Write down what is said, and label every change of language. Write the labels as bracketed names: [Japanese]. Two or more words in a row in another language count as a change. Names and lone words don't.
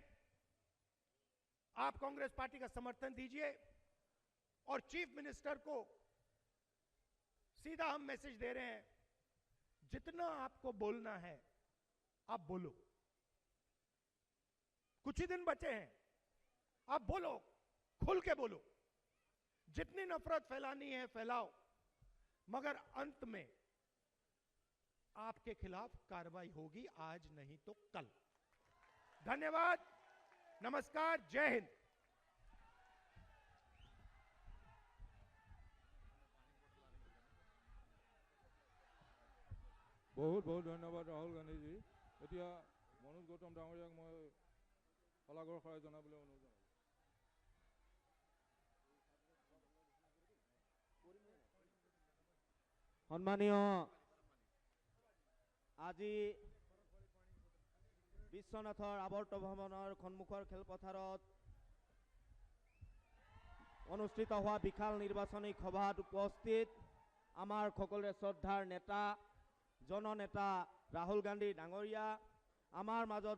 [Hindi] आप कांग्रेस पार्टी का समर्थन दीजिए और [English] Chief Minister [Hindi] को सीधा हम मैसेज दे रहे हैं, जितना आपको बोलना है आप बोलो, कुछ ही दिन बचे हैं, आप बोलो, खुल के बोलो, जितनी नफरत फैलानी है फैलाओ, मगर अंत में आपके खिलाफ कार्रवाई होगी, आज नहीं तो कल। धन्यवाद, नमस्कार, जय हिंद। बहुत बहुत धन्यवाद राहुल गांधी जी। [Assamese] এতিয়া মনোজ গৌতম ডাঙৰীয়াক মই শলাগৰ শৰাই জনাবলৈ অনুৰোধ জনাইছোঁ। সম্মানীয় আজি বিশ্বনাথৰ আৱৰ্ত ভৱনৰ সন্মুখৰ খেলপথাৰত অনুষ্ঠিত হোৱা বিশাল নিৰ্বাচনী সভাত উপস্থিত আমাৰ সকলোৰে শ্ৰদ্ধাৰ নেতা জননেতা ৰাহুল গান্ধী ডাঙৰীয়া, আমাৰ মাজত